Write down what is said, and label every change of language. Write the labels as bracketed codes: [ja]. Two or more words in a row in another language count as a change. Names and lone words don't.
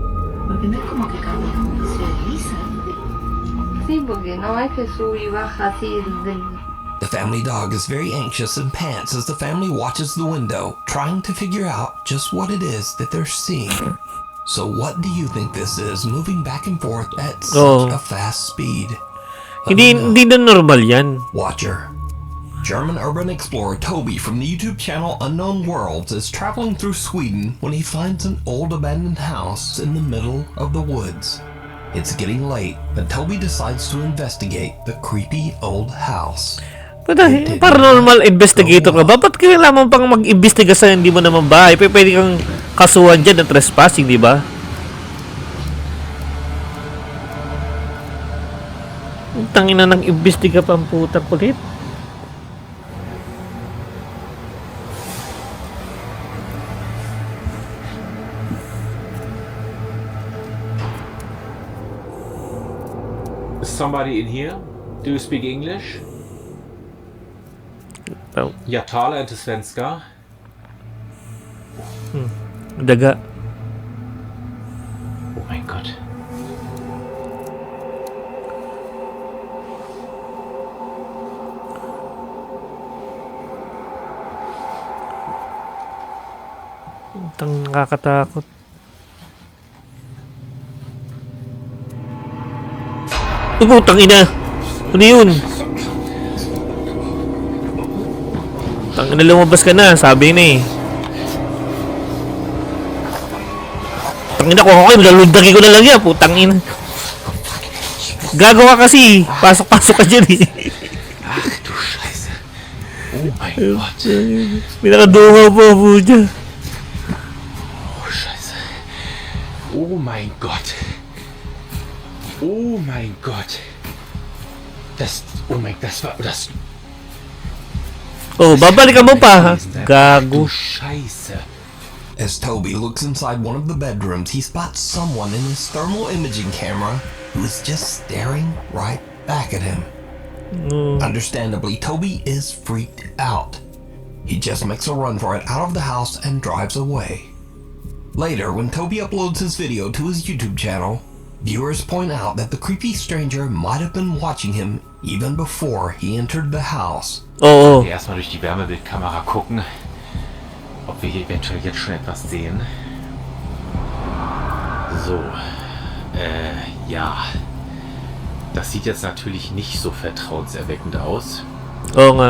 [en] The family dog is very anxious and pants as the family watches the window, trying to figure out just what it is that they're seeing. So what do you think this is, moving back and forth at such a fast speed? [tl] Hindi na normal yan. [en] Watcher. German urban explorer Toby from the YouTube channel Unknown Worlds is traveling through Sweden when he finds an old abandoned house in the middle of the woods. It's getting late, but Toby decides to investigate the creepy old house. Paranormal investigator [tl] ka ba? Ba't kailangan pang mag-imbestiga sa hindi mo naman bahay? Pwede kang kasuhan dyan ng trespassing, di ba? Tangina nang imbestiga pa ang putang kulit. [en] Is somebody in here? Do you speak English? Oh. [sv] Jag talar inte svenska. Daga. [en] Oh my god. [tl] Nakakatakot. Putang ina. Ano yun? Tangina, lumabas ka na, sabi na eh. Tangina ko ako, lalundagi ko na lang yan, putang ina. Gagawa kasi, pasok-pasok ka dyan eh. [de] Ach du Scheiße. Oh mein Gott. [tl] May nakadungaw po po dyan. [de] Oh Scheiße. Oh mein Gott. Oh mein Gott. Das war das. [tl] Oh, babalikan mo pa ha. Gago. [de] Scheiße. [en] As Toby looks inside one of the bedrooms, he spots someone in his thermal imaging camera who is just staring right back at him. Understandably, Toby is freaked out. He just makes a run for it out of the house and drives away. Later, when Toby uploads his video to his YouTube channel, viewers point out that the creepy stranger might have been watching him even before he entered the house. Oh. [de] Erstmal durch die Wärmebildkamera gucken, ob wir hier eventuell jetzt schon etwas sehen. So, ja. Das sieht jetzt natürlich nicht so vertrauenserweckend aus. [tl] Oo nga.